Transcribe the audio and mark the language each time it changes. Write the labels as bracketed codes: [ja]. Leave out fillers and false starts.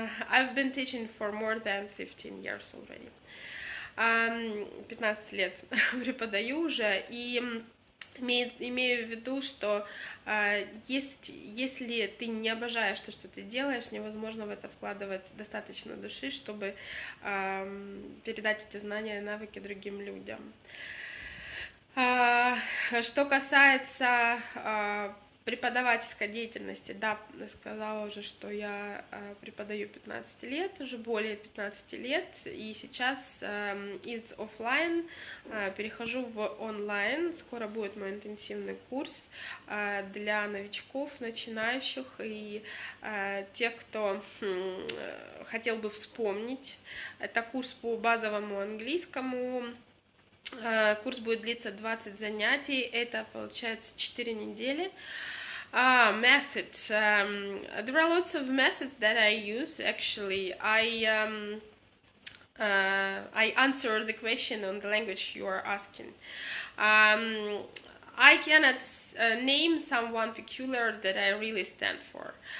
[en] I've been teaching for more than 15 years already. [ru] 15 лет преподаю уже, и имею в виду, что если ты не обожаешь то, что ты делаешь, невозможно в это вкладывать достаточно души, чтобы передать эти знания и навыки другим людям. Что касается преподавательской деятельности, да, сказала уже, что я преподаю 15 лет, уже более 15 лет, и сейчас из офлайн перехожу в онлайн. Скоро будет мой интенсивный курс для новичков, начинающих и тех, кто хотел бы вспомнить. Это курс по базовому английскому. Курс будет длиться 20 занятий, это получается 4 недели. [en] Methods. There are lots of methods that I use. Actually, I answer the question on the language you are asking. I cannot name someone peculiar that I really stand for.